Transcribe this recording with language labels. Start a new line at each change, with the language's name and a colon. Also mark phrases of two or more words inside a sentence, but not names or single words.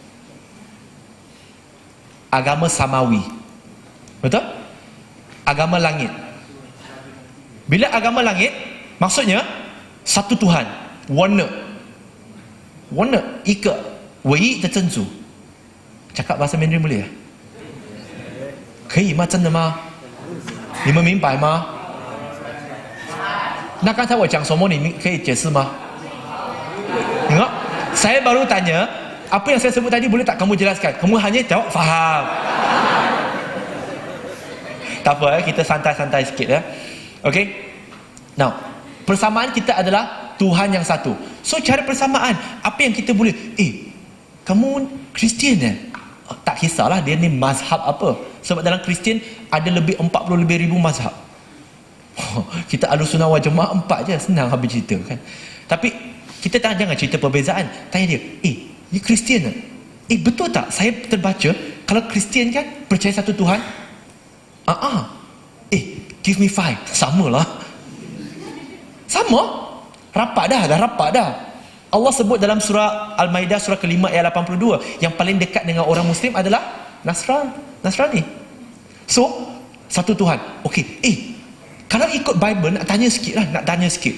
Malay: Agama samawi. Betul? Agama langit. Bila agama langit, maksudnya satu Tuhan, warna, ika, wei de zhenzu. Cakap bahasa Mandarin boleh
Chinese: 可以吗？真的吗？你们明白吗？那刚才我讲什么，你们可以解释吗？
Malay: Tengok, saya baru tanya, apa yang saya sebut tadi boleh tak kamu jelaskan? Kamu hanya jawab faham. Tak apa kita santai-santai sikit Okey. Now, persamaan kita adalah Tuhan yang satu. So cara persamaan, apa yang kita boleh, kamu Kristian tak kisahlah dia ni mazhab apa. Sebab dalam Kristian ada lebih 40 lebih ribu mazhab. Kita
Arabic: أهل السنة والجماعة
Malay: 4 je, senang habis cerita kan. Tapi kita jangan cerita perbezaan. Tanya dia, ni Kristian betul tak? Saya terbaca kalau Kristian kan percaya satu Tuhan.
English: Give me 5.
Malay: Samalah. Sama. Rapat dah. Allah sebut dalam surah Al-Maidah surah ke-5 ayat 82, yang paling dekat dengan orang Muslim adalah Nasrani. So, satu Tuhan. Okey, kalau ikut Bible, nak tanya sikit.